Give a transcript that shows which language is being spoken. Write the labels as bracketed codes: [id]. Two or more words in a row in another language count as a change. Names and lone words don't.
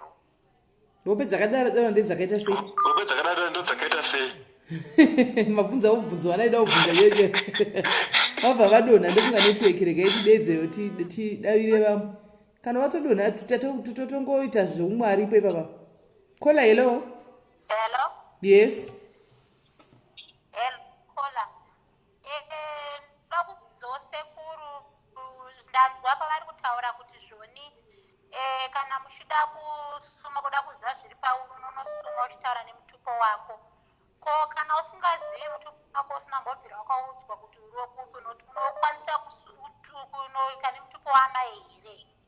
[sn] hope dzakadaro ndedzakaita sei hope dzakadaro ndo dzakaita sei mabvunza ubvunzo wanaida ubvunza yeje vabva vadonha ndokunga netiweki rega itidedzeyo tidavire vamwe kana watodonha totongoita zveumwari ipo ipapa kola [en] hello yes [sn] kola ndakubvunzawo sekuru ndanzwa pavari kutaura kuti zvoni kana muchida kusuma kuda kuziva zviri pauri unonosuma uchitaura nemutupo wako ko kana usingazivi mutupo wako usina mbobvira wakaudzwa kuti uri wekupi unokwanisa kunoita nemutupo wamai here